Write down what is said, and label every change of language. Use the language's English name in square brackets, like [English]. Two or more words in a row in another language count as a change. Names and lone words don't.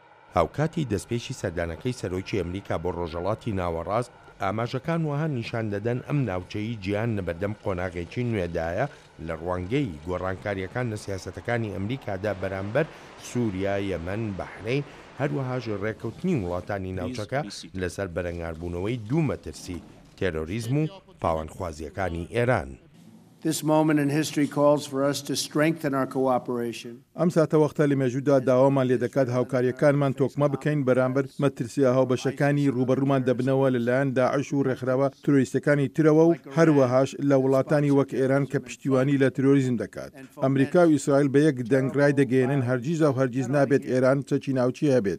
[Central Kurdish] هاوکاتی دەستپێکی سەردانەکەی سەرۆکی ئەمریکا بۆ ڕۆژهەڵاتی ناوەڕاست ئاماژەکان وەها نیشان دەدەن ئەم ناوچەی گیان لەبەردەم قۆناغێکی نوێدایە لە ڕوانگەی گۆڕانکاریەکان لە سیاسەتەکانی ئەمریکادا بەرامبەر سووریا، یەمەن، بەحرەین، هەروەهاش ڕێکەوتنی وڵاتانی ناوچەکە لەسەر بەرەنگاربوونەوەی دوو مەترسی تێرۆریزم و پاوەندخوازیەکانی ئێران. [English] This moment in history calls for us to strengthen our cooperation. [Central Kurdish] ئەم ساتە وەختە لە مێژوودا داوامان لێ دەکات هاوکاریەکانمان تۆکمە بکەین بەرامبەر مەترسیە هاوبەشەکانی ڕوبەڕوومان دەبنەوە لەلایەن داعش و ڕێکخراوە ترۆریستەکانی ترەوە و هەروەهاش لە وڵاتانی وەک ئێران کە پشتیوانی لە ترۆریزم دەکات. ئەمریکا و ئیسرائیل بە یەک دەنگڕای دەگەێنن هەرگیز و هەرگیز نابێت ئێران چەکی ناوچی هەبێت.